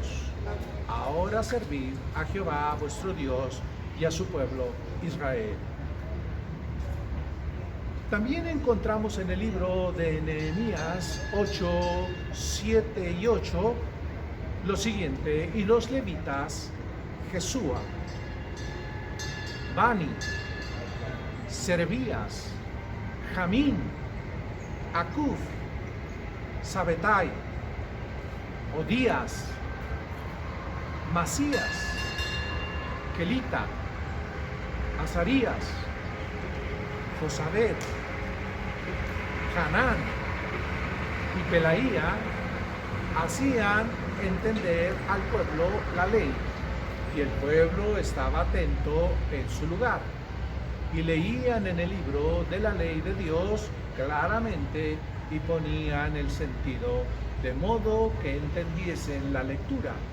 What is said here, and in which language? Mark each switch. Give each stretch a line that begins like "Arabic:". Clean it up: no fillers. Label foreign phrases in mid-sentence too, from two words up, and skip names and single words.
Spanish: Ahora servid a Jehová vuestro Dios y a su pueblo Israel. También encontramos en el libro de Nehemías 8, 7 y 8 lo siguiente: y los levitas, Jesúa, Bani, Serebías, Jamín, Acuf, Sabetai, Odías, Masías, Kelita, Azarías, Josabed, Hanán y Pelaía hacían entender al pueblo la ley, y el pueblo estaba atento en su lugar y leían en el libro de la ley de Dios claramente y ponían el sentido de modo que entendiesen la lectura.